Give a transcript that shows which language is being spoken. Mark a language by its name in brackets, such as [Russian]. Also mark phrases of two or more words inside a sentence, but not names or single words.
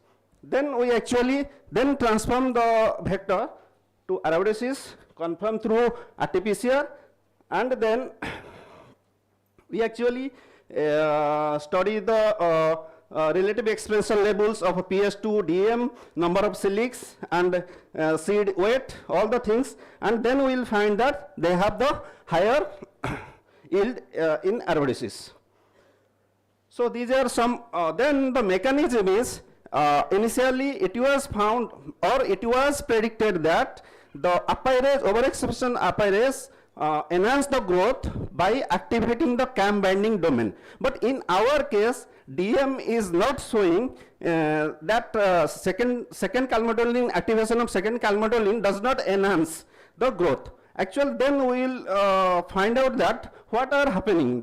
[English] Then we actually then transform the vector to Arabidopsis, confirm through RT-PCR, and then we actually study the relative expression levels of PS2, DM, number of silics and seed weight, all the things, and then we will find that they have the higher yield in Arabidopsis. So these are some, then the mechanism is, initially it was found or it was predicted that the apyrase, overexpression apyrase enhance the growth by activating the CAM binding domain. But in our case, DM is not showing that second calmodulin, activation of second calmodulin does not enhance the growth. Actually, then we will find out that what are happening.